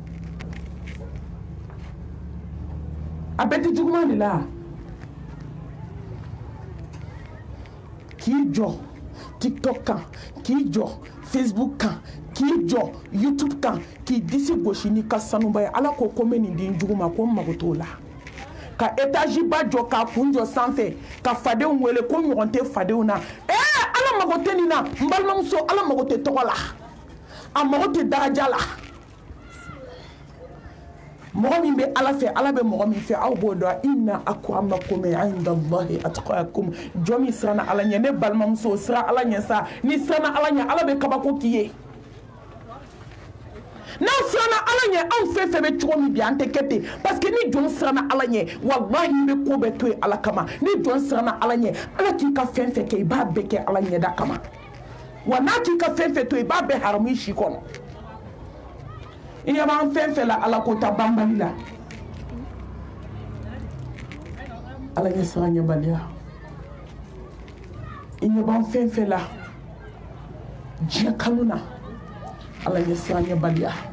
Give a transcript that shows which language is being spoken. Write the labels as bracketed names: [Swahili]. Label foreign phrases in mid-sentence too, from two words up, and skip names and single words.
[Bambara] a bɛɛ tɛ juguman de la k'i jɔ tiktok kan k'i jɔ facebook kan k'i jɔ youtube kan k'i disi gosi n'i ka sanuba ye ala ko ko n bɛ nin di n jugu ma ko n mago t'o la ka étage ba jɔ k'a kun jɔ sanfɛ ka fadenw wele ko ɲɔgɔn tɛ fadenw na ala mago tɛ nin na n balimamuso ala mago tɛ tɔgɔ la a mago tɛ daraja la mɔgɔ min bɛ ala fɛ ala bɛ mɔgɔ min fɛ aw b'o dɔn [Arabic] إن أكرمكم عند الله أتقاكم [Bambara] jɔn min siranna ala ɲɛ ne balimamuso siran ala ɲɛ sa ni siranna ala ɲɛ ala bɛ kabako k'i ye n'aw siranna ala ɲɛ anw fɛn fɛn bɛ cogo min bi an tɛ kɛ ten [French] parce que [Bambara] ni jɔn siranna ala ɲɛ wallahi i bɛ ko bɛɛ to yen ala kama ni jɔn siranna ala ɲɛ ala k'i ka fɛn fɛn kɛ i b'a bɛɛ kɛ ala ɲɛda kama wa n'a k'i ka fɛn fɛn to yen i b'a bɛɛ haramu i si kɔnɔ i ɲɛ b'an fɛn fɛn la ala ko ta banbali la ala ɲɛ siran ɲɛbaliya i ɲɛ b'an fɛn fɛn la diɲɛ kanu na ala ɲɛ siran ɲɛbaliya